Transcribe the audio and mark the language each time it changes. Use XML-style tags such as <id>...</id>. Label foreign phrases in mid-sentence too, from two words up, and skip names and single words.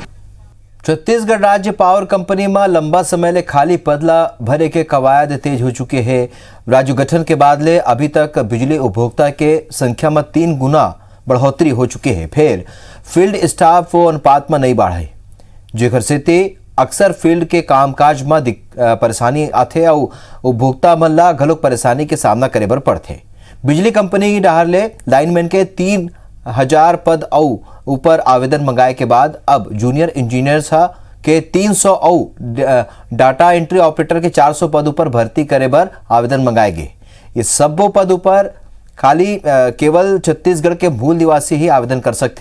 <hne>छत्तीसगढ़ राज्य</hne> <en>power company</en> <hne>में लंबा समय ले खाली पदला भरे के कवायद तेज हो चुके हैं। राज्य गठन के बाद ले अभी तक बिजली उपभोक्ता के संख्या में 3 गुना बढ़ोतरी हो चुके हैं। फिर</hne> <en>field staff</en> <hne>वो अनुपात में नहीं बढ़े, जेकर से अक्सर फील्ड के कामकाज में परेशानी आथे और उपभोक्ता मन ला घलोक परेशानी के सामना करे बर पड़थे। बिजली कंपनी की डाहर ले लाइनमैन के 3000 पद और ऊपर आवेदन मंगाए के बाद अब</hne> <en>junior engineers</en> <hne>के 300 और</hne> <en>data entry operator</en> <hne>के 400 पद ऊपर भर्ती करे बर आवेदन मंगाए गए। ये सबो पद ऊपर खाली केवल छत्तीसगढ़ के मूल निवासी ही आवेदन कर सकते।</hne>